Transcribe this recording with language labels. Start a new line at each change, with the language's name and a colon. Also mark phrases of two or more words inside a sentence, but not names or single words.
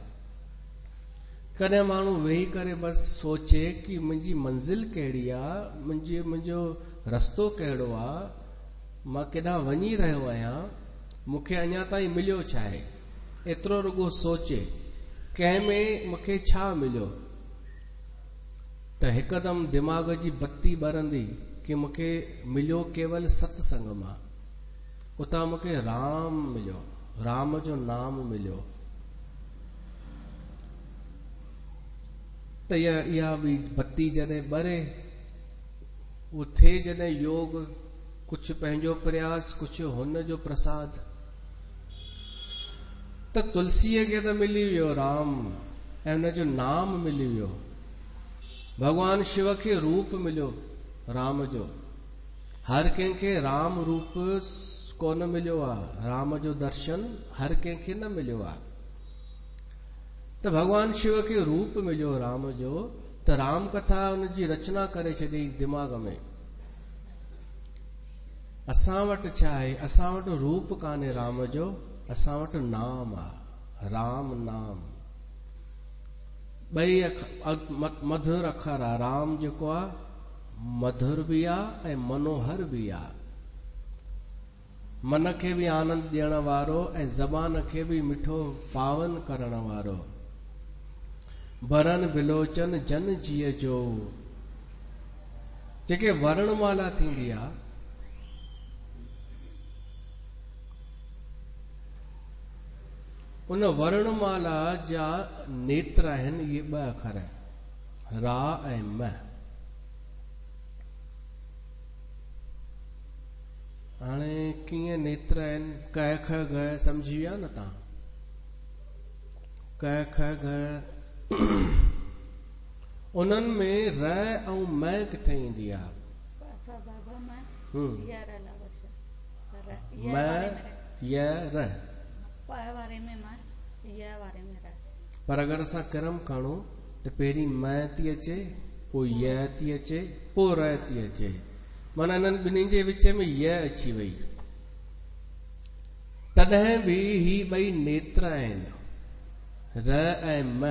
Sindhi: कॾहिं माण्हू वेही करे बसि सोचे कि मुंहिंजी मंज़िल कहिड़ी आहे, मुंहिंजो रस्तो कहिड़ो आहे, मां केॾांहुं वञी रहियो आहियां, मूंखे अञा ताईं मिलियो छा आहे। एतिरो रुगो सोचे कंहिं में मूंखे छा मिलियो, त हिकदमि दिमाग़ जी बत्ती ॿरंदी कि मूंखे मिलियो केवल सत्संग मां। उतां मूंखे राम मिलियो, राम जो नाम मिलियो। त इहा बि बत्ती जॾहिं ॿरे, उहो थिए जॾहिं योग, कुझु पंहिंजो प्रयास, कुझु हुन जो प्रसाद। त तुलसीअ खे त मिली वियो राम ऐं हुन जो नाम मिली वियो। भगवान शिव खे रूप मिलियो राम जो। हर कंहिंखे राम रूप कोन मिलियो आहे, राम जो दर्शन हर कंहिंखे न मिलियो आहे। त भगवान शिव खे रूप मिलियो राम जो, त राम कथा हुनजी रचना करे छॾी दिमाग़ में। असां वटि छा आहे, असां वटि रूप कान्हे राम जो, असां वटि नाम आहे, राम नाम। ॿई मधुर अखर आहे। राम जेको आहे मधुर बि आहे ऐं मनोहर बि आहे। मन खे बि आनंद ॾियण वारो ऐं ज़बान खे बि मिठो पावन करण वारो। बरन बिलोचन जन जीअ जो, जेके वर्णमाला थींदी आहे, उन वर्णमाला जा नेत्र आहिनि इहे ॿ अखर, रा ऐं म। हाणे कीअं नेत्र आहिनि, क ख ग सम्झी विया न तव्हां। क ख ग उन्हनि में र ऐं म किथे ईंदी आहे। म य र, पर अगरि असां क्रम खणूं त पहिरीं म थी अचे, पोइ य थी अचे, पोइ र थी अचे। माना इन्हनि ॿिन्हिनि जे विच में य अची वई। तॾहिं बि ही ॿई नेत्र आहिनि, र ऐं म।